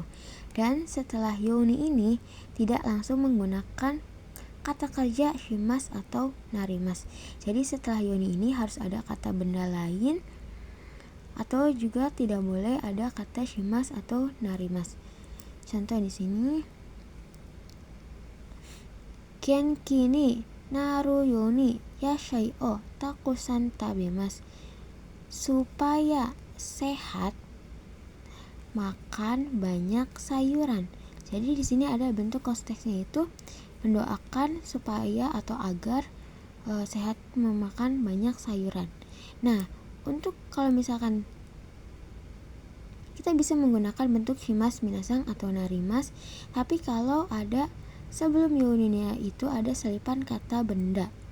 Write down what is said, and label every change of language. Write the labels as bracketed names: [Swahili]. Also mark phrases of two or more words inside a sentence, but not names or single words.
[Indonesian] Dan setelah yoni ini tidak langsung menggunakan kata kerja shimas atau narimas. Jadi setelah yoni ini harus ada kata benda lain, atau juga tidak boleh ada kata shimas atau narimas. Contoh di sini, [Japanese] 元気になるように野菜をたくさん食べます. [Indonesian] Supaya sehat, makan banyak sayuran. Jadi di sini ada bentuk konteksnya itu mendoakan supaya atau agar sehat memakan banyak sayuran. Nah, untuk kalau misalkan kita bisa menggunakan bentuk shimas, minasang, atau narimas, tapi kalau ada sebelum yoninya itu ada selipan kata benda.